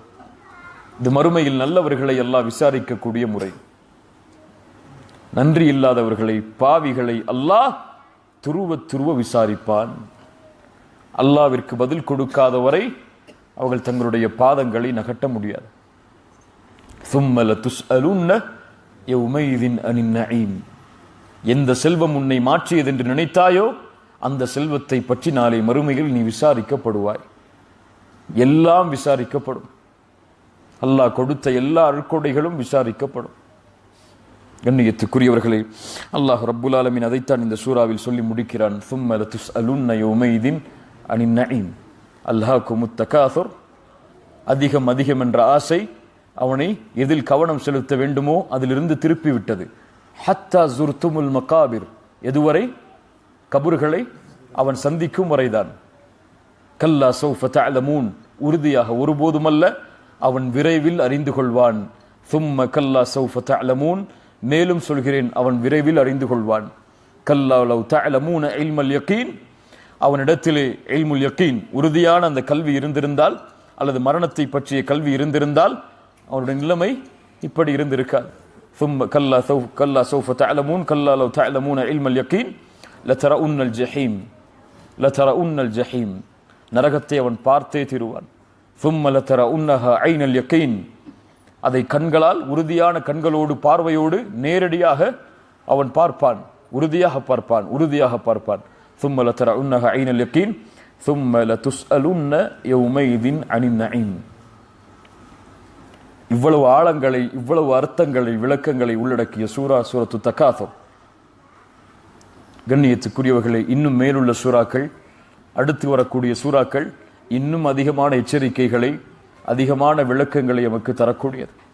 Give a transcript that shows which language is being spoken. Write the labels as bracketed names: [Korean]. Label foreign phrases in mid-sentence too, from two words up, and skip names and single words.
[Tamil] இது மறுமையில் நல்லவர்களை அல்லாஹ் விசாரிக்கக்கூடிய முறை. நன்றி இல்லாதவர்களை, பாவிகளை அல்லாஹ் துருவ விசாரிப்பான். அல்லாவிற்கு பதில் கொடுக்காதவரை அவர்கள் தங்களுடைய பாதங்களை நகட்ட முடியாது. [Arabic] ثُمَّ لَتُسْأَلُنَّ يَوْمَئِذٍ عَنِ النَّعِيمِ. [Tamil] எந்த செல்வம் உன்னை மாற்றியது என்று நினைத்தாயோ அந்த செல்வத்தை பற்றி நாளை மறுமையில் நீ விசாரிக்கப்படுவாய். எல்லாம் விசாரிக்கப்படும். அல்லாஹ் கொடுத்த எல்லா அருட்கொடைகளும் விசாரிக்கப்படும். கண்ணியத்துக்குரியவர்களே, அல்லாஹ் ரப்புல் ஆலமீன் அதைத்தான் இந்த சூறாவில் சொல்லி முடிக்கிறான். [Arabic] ثُمَّ لَتُسْأَلُنَّ يَوْمَئِذٍ عَنِ النَّعِيمِ. ألهاكم التكاثر. [Tamil] அதிகம் என்ற ஆசை அவனை எதில் கவனம் செலுத்த வேண்டுமோ அதிலிருந்து திருப்பி விட்டது. [Arabic] حتى زرتم المقابر. எதுவரை? [Tamil] கபர்களை அவன் சந்திக்கும் வரைதான். [Arabic] كلا سوف تعلمون. [Tamil] உறுதியாக ஒருபோதுமல்ல, அவன் விரைவில் அறிந்து கொள்வான். [Arabic] ثم كلا سوف تعلمون. [Tamil] மேலும் சொல்கிறேன், அவன் விரைவில் அறிந்து கொள்வான். [Arabic] كلا لو تعلمون علم اليقين. [Tamil] அவனிடத்திலே [Arabic] علم اليقين, [Tamil] உறுதியான அந்த கல்வி இருந்திருந்தால், அல்லது மரணத்தை பற்றிய கல்வி இருந்திருந்தால், அவருடைய நிலைமை இப்படி இருந்திருக்காது. [Arabic] ثم كلا سوف تعلمون كلا لو تعلمون علم اليقين لترون الجحيم. [Tamil] நரகத்தை அவன் பார்த்தே தீருவான். [Arabic] ثم لترونها عين اليقين. [Tamil] அதை கண்களால், உறுதியான கண்களோடு, பார்வையோடு நேரடியாக அவன் பார்ப்பான். உறுதியாக பார்ப்பான். [Arabic] ثم لترونها عين اليقين ثم لتسألن يومئذ عن النعيم. [Tamil] இவ்வளவு ஆழங்களை, இவ்வளவு அர்த்தங்களை, விளக்கங்களை உள்ளடக்கிய சூரத்து தகாசுர். கண்ணியத்துக்குரியவர்களே, இன்னும் மேலுள்ள சூறாக்கள், அடுத்து வரக்கூடிய சூறாக்கள் இன்னும் அதிகமான எச்சரிக்கைகளை, அதிகமான விளக்கங்களை நமக்கு தரக்கூடியது.